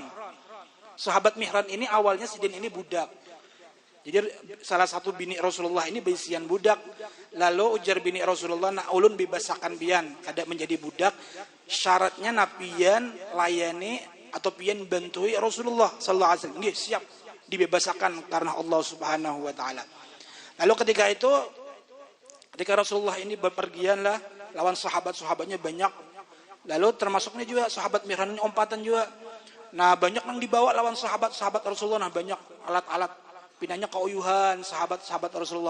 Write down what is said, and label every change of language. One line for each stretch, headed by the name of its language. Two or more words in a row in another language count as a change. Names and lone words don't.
Banjar: Sahabat Mihran ini awalnya sidin ini budak. Jadi salah satu bini Rasulullah ini bisian budak. Lalu ujar bini Rasulullah, nak ulun bebasakan pian kada menjadi budak. Syaratnya napian layani atau pian bantui Rasulullah
Arabic: صلى الله عليه وسلم.
Banjar: Nggih, siap dibebasakan karena Allah
Arabic: سبحانه وتعالى.
Banjar: Lalu ketika Rasulullah ini berpergian lah lawan sahabat-sahabatnya banyak. Lalu termasuknya juga sahabat Mihran ini umpatan juga. Nah, banyak yang dibawa lawan sahabat-sahabat Rasulullah, nah banyak alat-alat pinanya keuyuhan sahabat-sahabat Rasulullah.